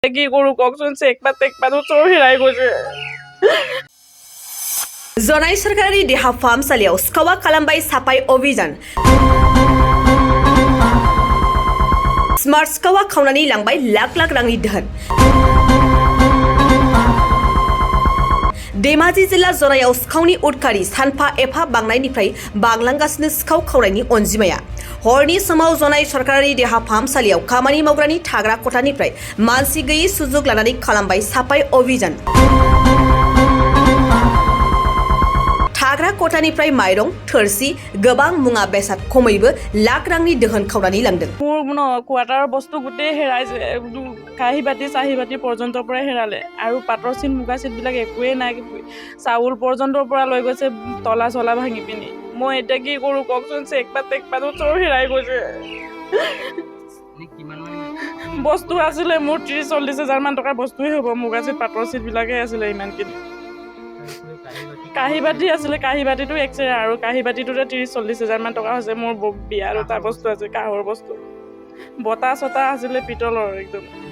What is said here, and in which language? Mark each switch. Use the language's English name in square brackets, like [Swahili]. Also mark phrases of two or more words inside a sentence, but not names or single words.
[Assamese] কি কৰোঁ কওকচোন চেকপাতো চোৰ হেৰাই গৈছে [Bodo] जनाय सरकारि देहा फाहामसालियाव सिखावा खालामबाय साफाय अभियान स्मार्ट सिखावा खावनानै लांबाय लाख लाख रांनि दोहोन धेमाजि जिल्ला जनायाव सिखावनि उदखारि सानफा एफा बांनायनिफ्राय बांलांगासिनो सिखाव खावनायनि अनजिमाया हरनि समाव जनाय सरकारि देहा फाहामसालियाव खामानि मावग्रानि थाग्रा खथानिफ्राय मानसि गैयै सुजुग लानानै खालामबाय साफाय अभियान थाग्रा खथानिफ्राय माइरं थोरसि गोबां मुवा बेसाद खमैबो लाख रांनि दोहोन खावनानै लांदों [Assamese] মোৰ কোৱাটাৰৰ বস্তু গোটেই হেৰাইছে কাঁহী বাতি পৰ্যন্তৰ পৰা হেৰালে আৰু পাটৰ চিন মুগা চিটবিলাক একোৱেই নাই চাউল পৰ্যন্তৰ পৰা লৈ গৈছে তলা চলা ভাঙি পিনি মই এতিয়া কি কৰোঁ কওকচোন চেকপাতো চোৰ হেৰাই গৈছে বস্তু আছিলে মোৰ 30-40 হাজাৰ মান টকাৰ বস্তুৱে হ'ব মুগা চিট পাটৰ চিটবিলাকে আছিলে ইমানখিনি কাঁহী বাতি আছিলে কাঁহী বাতিটো এক্সৰে আৰু কাঁহী বাতিটোতে 30-40 হাজাৰ মান টকা হৈছে মোৰ বিয়াৰ এটা বস্তু আছে কাঁহৰ বস্তু বতা চতা আছিলে পিতলৰ একদম